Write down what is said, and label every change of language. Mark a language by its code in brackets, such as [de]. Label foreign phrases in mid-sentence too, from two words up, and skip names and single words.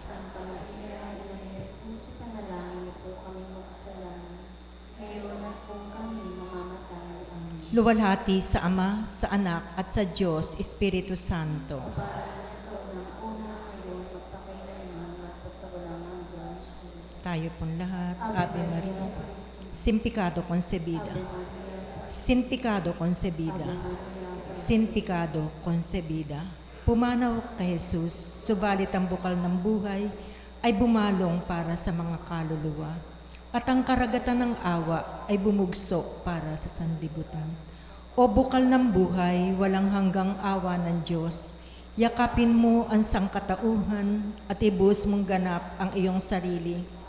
[tl] Santa Maria, Ina ni Jesus, ipanalangin niyo po kami makasalanan, ngayon at kung kami mamamatay. Amen. Luwalhati sa Ama, sa Anak at sa Diyos, Espiritu Santo. Para sa unang una ngayon, magpakailanman at sa walang hanggan. Tayo pong lahat, Ave Maria, [es] sin pecado concebida, sin pecado concebida, sin pecado concebida. [tl] Pumanaw kay Jesus, subalit ang bukal ng buhay ay bumalong para sa mga kaluluwa, at ang karagatan ng awa ay bumugso para sa sanlibutan. O bukal ng buhay, walang hanggang awa ng Diyos, yakapin mo ang sangkatauhan at ibuhos mong ganap ang iyong sarili.